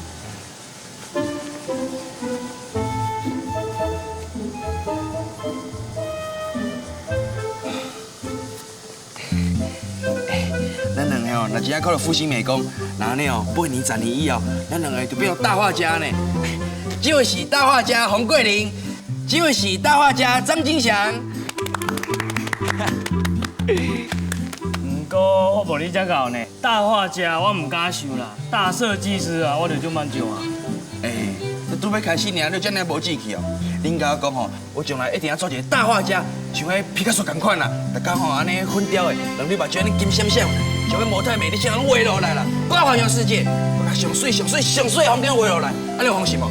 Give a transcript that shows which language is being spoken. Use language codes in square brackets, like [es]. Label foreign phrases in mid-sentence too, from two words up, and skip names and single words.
[nan] 咱两个哦，若真爱考到复兴美工，那安尼哦，8年、10年以后，咱两个就变成大画家呢。这位是大画家洪桂玲，这位是大画家张金祥。不过我无你遮高呢，大画家我唔敢想啦，大设计师啊，我就足满足啊。哎，你拄要开始尔，你遮尔无志气哦。恁甲我讲吼，我将来一定要做一个大画家，像迄皮卡丘同款啦，逐工吼安尼粉雕的，让你目睭安尼金闪闪，像迄模特美丽像拢画落来啦，我要环游世界，我甲上水的风景画落来，安尼有放心无？